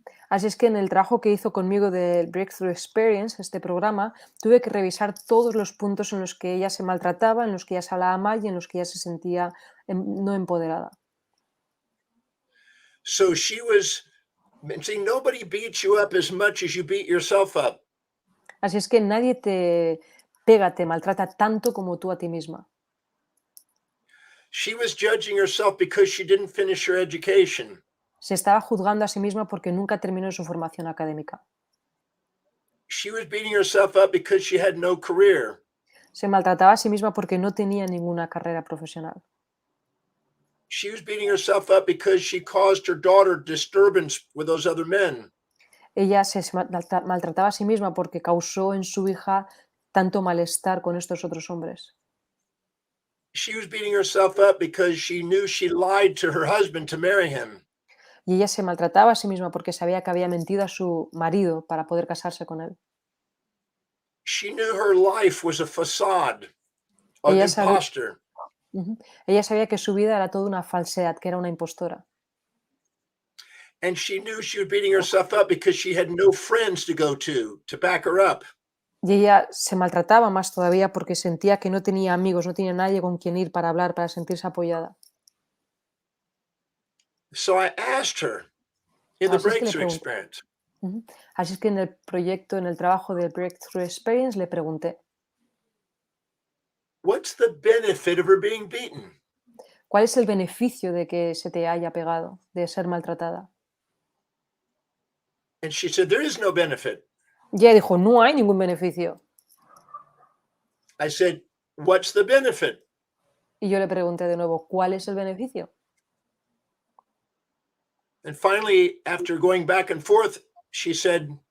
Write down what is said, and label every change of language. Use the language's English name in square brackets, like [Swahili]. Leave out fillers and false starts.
[Spanish] Así es que en el trabajo que hizo conmigo del Breakthrough Experience, este programa, tuve que revisar todos los puntos en los que ella se maltrataba, en los que ella se hablaba mal y en los que ella se sentía no empoderada. [English] So she was, see, nobody beats you up as much as you beat yourself up. [Spanish] Así es que nadie te pega, te maltrata tanto como tú a ti misma. [English] She was judging herself because she didn't finish her education. [Spanish] Se estaba juzgando a sí misma porque nunca terminó su formación académica. [English] She was beating herself up because she had no career. [Spanish] Se maltrataba a sí misma porque no tenía ninguna carrera profesional. [English] She was beating herself up because she caused her daughter disturbance with those other men. [Spanish] Ella se maltrataba a sí misma porque causó en su hija tanto malestar con estos otros hombres. [English] She was beating herself up because she knew she lied to her husband to marry him. [Spanish] Y ella se maltrataba a sí misma porque sabía que había mentido a su marido para poder casarse con él. [English] She knew her life was a facade, an [Spanish] Ella sabía, [English] imposter. [Spanish] ella sabía que su vida era toda una falsedad, que era una impostora. [English] And she knew she was beating herself up because she had no friends to go to back her up. [Spanish] Y ella se maltrataba más todavía porque sentía que no tenía amigos, no tenía nadie con quien ir para hablar, para sentirse apoyada. [English] So I asked her in the [Spanish] Así es que le pregunté. [English] experience, [Spanish] Así es que en el proyecto, en el trabajo del Breakthrough Experience, le pregunté, [English] what's the benefit of her being beaten? [Spanish] ¿cuál es el beneficio de que se te haya pegado, de ser maltratada? [English] And she said, there is no benefit. [Spanish] Y ella dijo, no hay ningún beneficio. [English] I said, what's the benefit? [Spanish] Y yo le pregunté de nuevo, ¿cuál es el beneficio? [English] And finally, after going back and forth, she said,